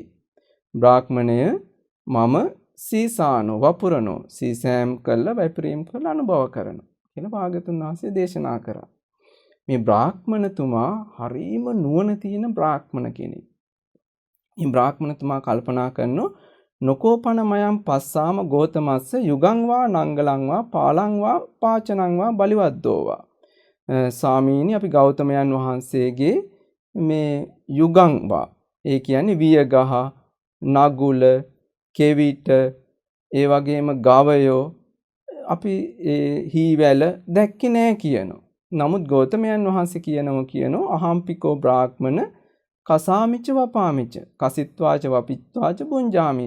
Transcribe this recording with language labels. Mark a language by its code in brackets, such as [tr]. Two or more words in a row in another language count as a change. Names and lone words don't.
[si] බ්‍රාහ්මණය මම සීසානෝ වපුරනෝ සීසෑම් කළා වැපිරීම් කළා අනුභව කරනවා කියලා භාග්‍යතුන් වහන්සේ දේශනා කරා. මේ බ්‍රාහ්මණතුමා හරීම නුවණ තියෙන බ්‍රාහ්මණ කෙනෙක්. මේ බ්‍රාහ්මණතුමා කල්පනා කරනෝ [pi] නොකෝපන මයම් පස්සාම ගෝතමස්ස යුගං වා නංගලං වා පාලං වා පාචනං වා බලිවද්දෝවා. [si] සාමීනි අපි ගෞතමයන් වහන්සේගේ මේ [pi] යුගං වා [si] ඒ කියන්නේ වියගහ නගුල කෙවිට ඒ වගේම ගවයෝ අපි හීවැල දැක්කේ නෑ කියනවා. නමුත් ගෞතමයන් වහන්සේ කියනෝ [pi] අහම්පිකෝ බ්‍රාහ්මන කසාමිච්ච වපාමිච්ච කසිත්වාච වපිත්වාච බුංජාමීති.